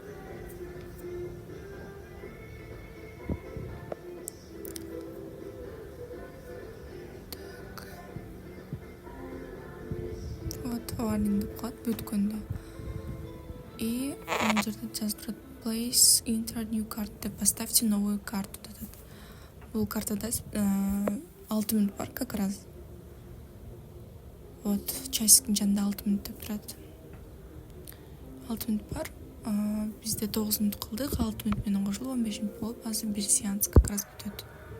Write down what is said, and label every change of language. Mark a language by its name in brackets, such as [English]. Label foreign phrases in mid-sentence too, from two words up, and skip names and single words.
[Kyrgyz] Вот оварлинг деп калат бүткөндө. И бул жерде жазып турат [English] place enter new card [Kyrgyz] деп, [Russian] поставьте новую карту [Kyrgyz] деп. Бул картада 6 минут бар [Russian] как раз. [Kyrgyz] Вот часиктин жанында 6 минут деп турат. 6 минут бар. Бизде 9 минут кылдык, 6 минут менен кошулуп 15 минут болуп, азыр бир сеанс [Russian] как раз [Kyrgyz] бүтөт.